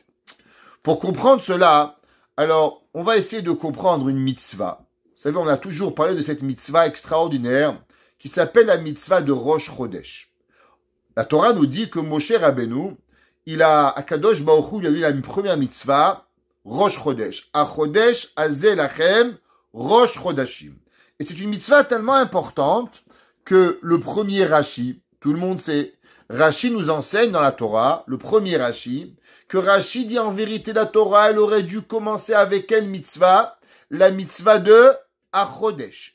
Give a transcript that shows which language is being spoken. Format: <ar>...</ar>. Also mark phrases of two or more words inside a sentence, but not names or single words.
<fr>Pour comprendre cela, alors on va essayer de comprendre une mitzvah. Vous savez, on a toujours parlé de cette mitzvah extraordinaire qui s'appelle la mitzvah de Rosh Chodesh. La Torah nous dit que Moshe Rabbeinu,</fr> <he>הקדוש ברוך הוא,</he> <fr>il a eu une première mitzvah, Rosh Chodesh.</fr> <he>החודש הזה לכם ראש חודשים.</he> <fr>Et c'est une mitzvah tellement importante que le premier Rashi, tout le monde sait, Rashi nous enseigne dans la Torah, le premier Rashi, que Rashi dit en vérité la Torah, elle aurait dû commencer avec quelle mitzvah? La mitzvah de Achodesh.</fr>